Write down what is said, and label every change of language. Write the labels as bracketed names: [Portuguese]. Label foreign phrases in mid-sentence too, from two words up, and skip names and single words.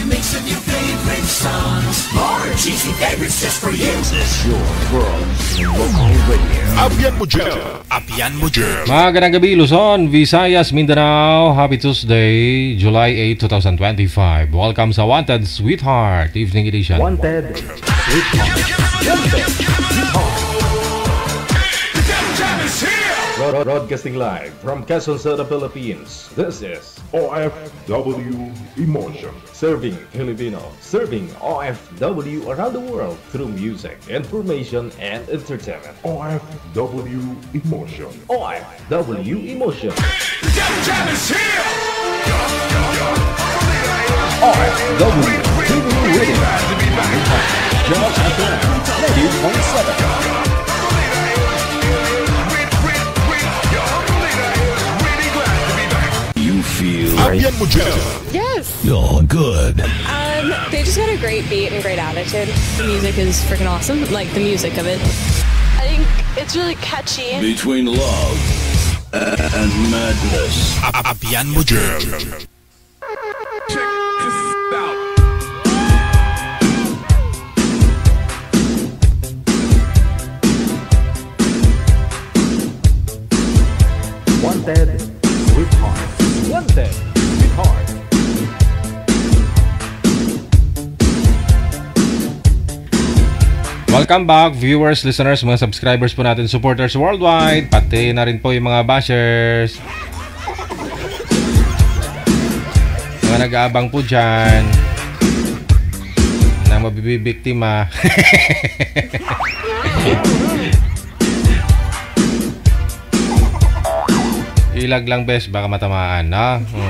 [English] and your favorite songs. More cheesy favorites just for you. This is your world's local radio. [Hiligaynon] Abyan mo dyan. Abyan mo dyan. [Filipino] Magandang gabi, Luzon, Visayas, Mindanao. [English] Happy Tuesday, July 8, 2025. Welcome sa Wanted Sweetheart Evening Edition. Wanted Sweetheart. Wanted Sweetheart. Broadcasting live from Quezon City, Philippines. This is OFW Emotion. Serving Filipino, serving OFW around the world through music, information, and entertainment. OFW Emotion. OFW Emotion. OFW TV Radio. Just FM 90.7. [Hiligaynon] Abyan mo dyan. [English] Yes. You're good. They just got a great beat and great attitude. The music is freaking awesome. Like the music of it. I think it's really catchy. Between love and madness. [Hiligaynon] Abyan mo dyan. [English] Check this out. Wanted Sweetheart. Wanted Sweetheart. Welcome back, viewers, listeners, [Filipino] mga subscribers po natin, [English] supporters worldwide, [Filipino] pati na rin po yung mga bashers, mga nag-aabang po dyan na mabibiktima. Ilag lang, bes, baka matamaan, no?